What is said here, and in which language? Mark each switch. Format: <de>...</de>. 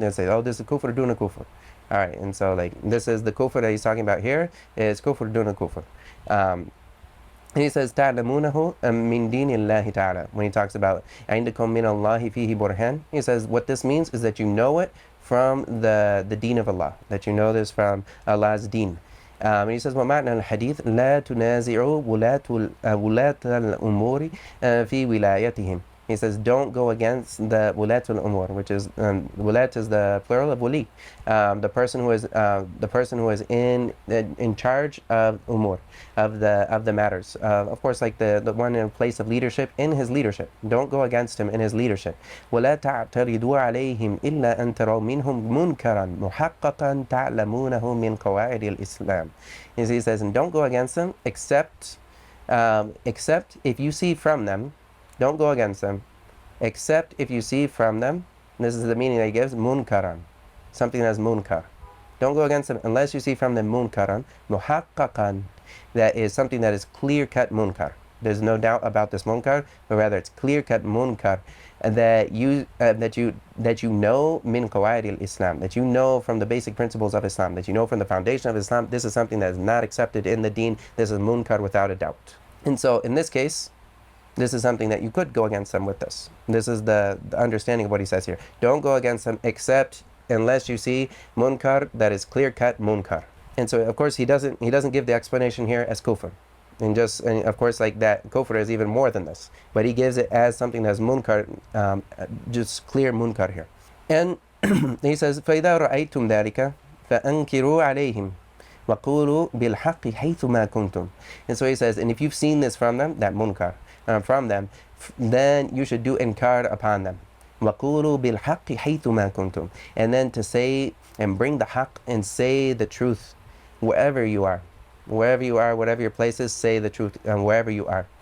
<en>They say, oh, this is</en> <ar>kufr duna kufr.</ar> <en>All right, and so like this is the kufr that he's talking about here, is kufr duna kufr.</en> <ar>And he says تَعْلَمُونَهُ مِنْ دِينِ اللَّهِ تَعَالَى.</ar> <en>When he talks about</en> <ar>عِنْدَكُمْ مِنَ اللَّهِ فِيهِ بُرْهَانٌ,</ar> <en>he says what this means is that you know it from the deen of Allah, that you know this from Allah's deen.</en> <ar>And he says وَمَعْنَى الْحَدِيث لَا تُنَازِعُوا وُلَاةَ الْأُمُورِ فِي وِلَايَتِهِمْ.</ar> <en>He says, don't go against the wulat al-umur, which is wulat is the plural of wali, the person who is in charge of umur, of the matters. Of course, like the one in place of leadership, in his leadership. Don't go against him in his leadership.</en> <ar>ولا تعترضوا عليهم إلا أن تروا منهم منكرا محققا تعلمونه من قواعد الإسلام.</ar> <en>He says, and don't go against them except if you see from them. Don't go against them, except if you see from them, and this is the meaning that he gives, munkaran, something that's munkar. Don't go against them unless you see from them</en> <ar>munkaran, muhaqqaqan,</ar> <en>that is something that is clear-cut munkar. There's no doubt about this munkar, but rather it's clear-cut munkar, that you know</en> <ar>min qawaid al-Islam,</ar> <en>that you know from the basic principles of Islam, that you know from the foundation of Islam, this is something that is not accepted in the deen, this is munkar without a doubt. And so in this case, this is something that you could go against them with this. This is the understanding of what he says here. Don't go against them except unless you see munkar that is clear-cut munkar. And so of course he doesn't give the explanation here as kufr. And of course, like that, kufr is even more than this. But he gives it as something that's munkar, just clear munkar here.</en> <ar>And he says, فَإِذَا رَأَيْتُمْ ذَلِكَ فَأَنْكِرُوا عَلَيْهِمْ وَقُولُوا بِالْحَقِّ حَيْثُ مَا كُنْتُمْ.</ar> <en>And so he says, and if you've seen this from them, that munkar, from them, then you should do inkar upon them.</en> <ar>وَقُولُوا بِالْحَقِّ حَيْثُ مَا كُنْتُمْ.</ar> <en>And then to say and bring the haqq and say the truth wherever you are. Wherever you are, whatever your place is, say the truth wherever you are.</en>